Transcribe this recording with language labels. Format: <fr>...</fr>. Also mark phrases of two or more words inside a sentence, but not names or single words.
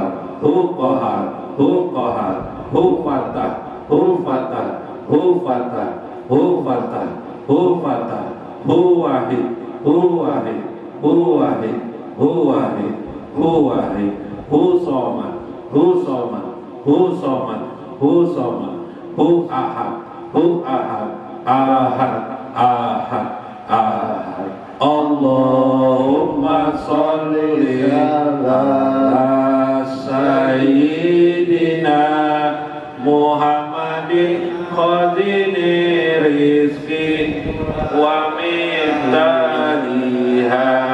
<ar>هو قهار، هو قهار، هو فتاح، هو فتاح، هو فتاح، هو فتاح، هو فتاح، هو واحد، هو واحد، هو واحد، هو واحد، هو واحد، هو صمد، هو صمد، هو صمد، هو صمد، هو أحد، هو أحد، أحد، أحد، أحد. اللهم صل على سيدنا محمد خازن رزق ومقدارها</ar>